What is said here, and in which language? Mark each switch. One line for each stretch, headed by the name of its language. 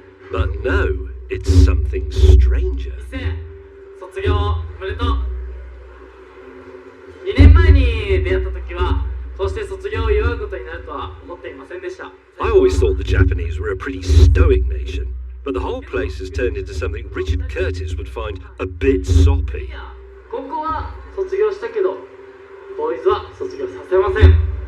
English: But no, it's something stranger.
Japanese: 卒業おめでとう。 2年前に出会った時はこうして卒業を祝うことになるとは思っていませんでした。
English: I always thought the Japanese were a pretty stoic nation, but the whole place has turned into something Richard Curtis would find a bit soppy.
Japanese: 高校は卒業したけどボーイズは卒業させません。